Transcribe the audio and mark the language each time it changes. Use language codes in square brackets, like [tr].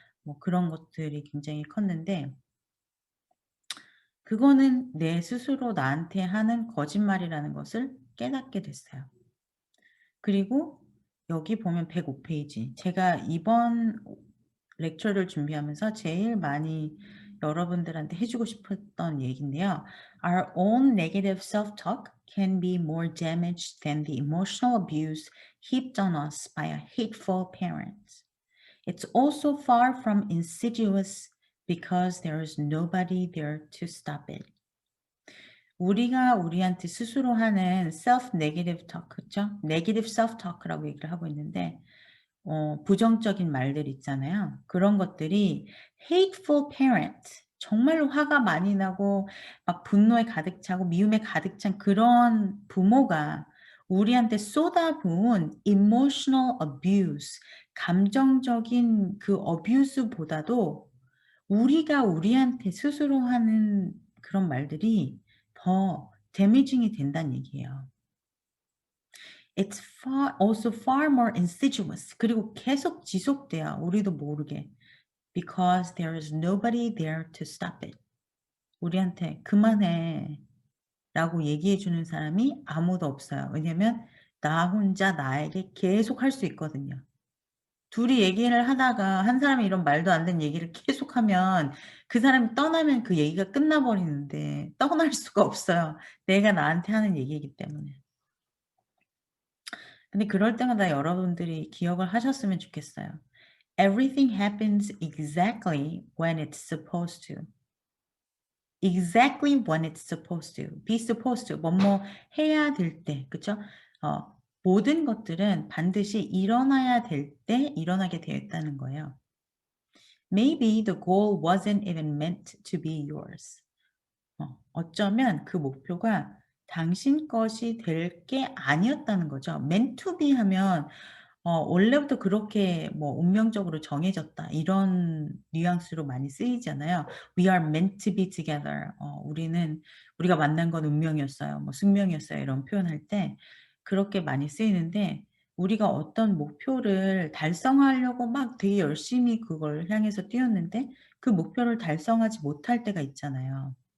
[ko] 뭐 그런 것들이 굉장히 컸는데, 그거는 내 스스로 나한테 하는 거짓말이라는 것을 깨닫게 됐어요. 그리고 여기 보면 105 페이지, 제가 이번 렉처를 준비하면서 제일 많이 여러분들한테 해 주고 싶었던 얘기인데요. [en] Our own negative self-talk can be more damaged than the emotional abuse heaped on us by a hateful parent. It's also far from insidious because there is nobody there to stop it. [ko] 우리가 우리한테 스스로 하는 self negative talk, 그쵸? negative self talk라고 얘기를 하고 있는데, 부정적인 말들 있잖아요. 그런 것들이 hateful parent, 정말로 화가 많이 나고 막 분노에 가득 차고 미움에 가득 찬 그런 부모가 우리한테 쏟아부은 emotional abuse, 감정적인 그 abuse보다도 우리가 우리한테 스스로 하는 그런 말들이 더 damaging이 된다는 얘기예요. [en] It's far more insidious. [ko] 그리고 계속 지속돼요, 우리도 모르게. [en] Because there is nobody there to stop it. [ko] 우리한테 "그만해." 라고 얘기해 주는 사람이 아무도 없어요. 왜냐면 나 혼자 나에게 계속 할 수 있거든요. 둘이 얘기를 하다가 한 사람이 이런 말도 안 되는 얘기를 계속하면 그 사람이 떠나면 그 얘기가 끝나 버리는데 떠날 수가 없어요, 내가 나한테 하는 얘기이기 때문에. 근데 그럴 때마다 여러분들이 기억을 하셨으면 좋겠어요. [en] Everything happens exactly when it's supposed to. Exactly when it's supposed to. Be supposed to. [ko] 뭐뭐 해야 될 때. 그쵸? 모든 것들은 반드시 일어나야 될 때 일어나게 되어 있다는 거예요. [en] Maybe the goal wasn't even meant to be yours. [ko] 어쩌면 그 목표가 당신 것이 될 게 아니었다는 거죠. meant to be 하면 원래부터 그렇게 뭐 운명적으로 정해졌다 이런 뉘앙스로 많이 쓰이잖아요. [en] We are meant to be together. [ko] 우리가 만난 건 운명이었어요. 뭐 숙명이었어요. 이런 표현할 때 그렇게 많이 쓰이는데, 우리가 어떤 목표를 달성하려고 막 되게 열심히 그걸 향해서 뛰었는데 그 목표를 달성하지 못할 때가 있잖아요.